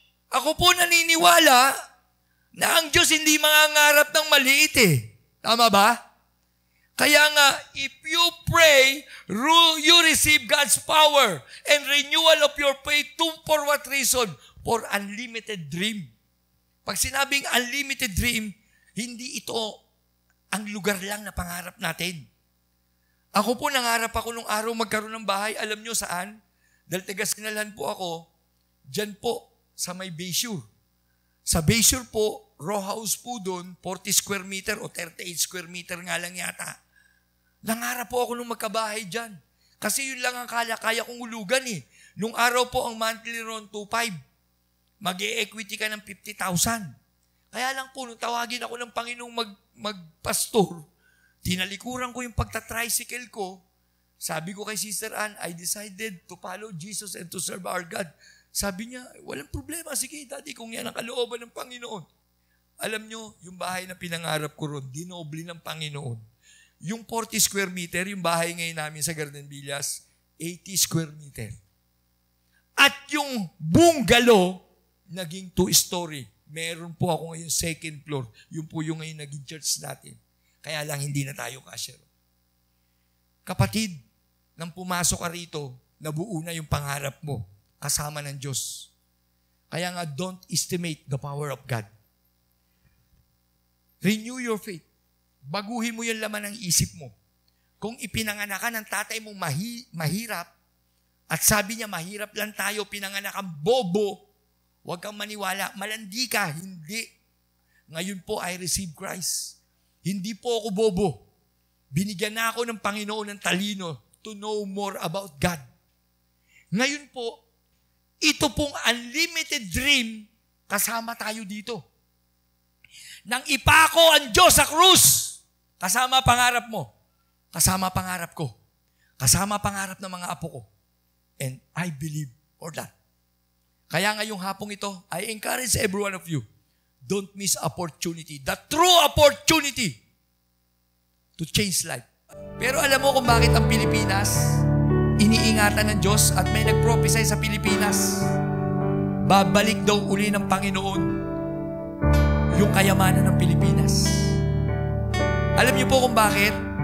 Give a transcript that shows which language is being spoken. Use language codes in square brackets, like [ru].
[tl] Ako po naniniwala na ang Diyos hindi mangangarap ng maliit eh. Tama ba? Kaya nga, [en] if you pray, you receive God's power and renewal of your faith for what reason? For unlimited dream. [tl] Pag sinabing unlimited dream, hindi ito ang lugar lang na pangarap natin. Ako po, nangarap ako nung araw magkaroon ng bahay. Alam nyo saan? Dahil taga-Sinalhan po ako, dyan po, sa may Bayshore. Sa Bayshore po, row house po doon, 40 square meter o 38 square meter nga lang yata. Nangarap po ako nung magkabahay dyan. Kasi yun lang ang kaya kong ulugan eh. Nung araw po, ang monthly ron, 2.5. Mag-e-equity ka ng 50,000. Kaya lang po, nung tawagin ako ng Panginoong magpastor, tinalikuran ko yung pagta-tricycle ko. Sabi ko kay [en] Sister Ann, I decided to follow Jesus and to serve our God. [tl] Sabi niya, walang problema. Sige, Daddy, kung yan ang kalooban ng Panginoon. Alam nyo, yung bahay na pinangarap ko ron, dinoble ng Panginoon. Yung 40 square meter, yung bahay ngayon namin sa Garden Villas, 80 square meter. At yung bungalow, naging 2-story. Meron po ako ngayon second floor. Yun po yung ngayon naging church natin. Kaya lang hindi na tayo kasya. Kapatid, nang pumasok ka rito, nabuo na yung pangarap mo kasama ng Diyos. Kaya nga, [en] don't estimate the power of God. Renew your faith. [tl] Baguhin mo yung laman ng isip mo. Kung ipinanganak ka ng tatay mong mahirap, at sabi niya, mahirap lang tayo, pinanganak kang bobo, huwag kang maniwala. Malandi ka, hindi. Ngayon po, [en] I receive Christ. [tl] Hindi po ako bobo. Binigyan na ako ng Panginoon ng talino [en] to know more about God. [tl] Ngayon po, ito pong unlimited dream, kasama tayo dito. Nang ipako ang Diyos sa krus, kasama pangarap mo, kasama pangarap ko, kasama pangarap ng mga apo ko. [en] And I believe for that. [tl] Kaya ngayong hapong ito, [en] I encourage every one of you, don't miss opportunity, the true opportunity to change life. [tl] Pero alam mo kung bakit ang Pilipinas iniingatan ng Diyos at may nag-prophesy sa Pilipinas, babalik daw uli ng Panginoon yung kayamanan ng Pilipinas. Alam niyo po kung bakit?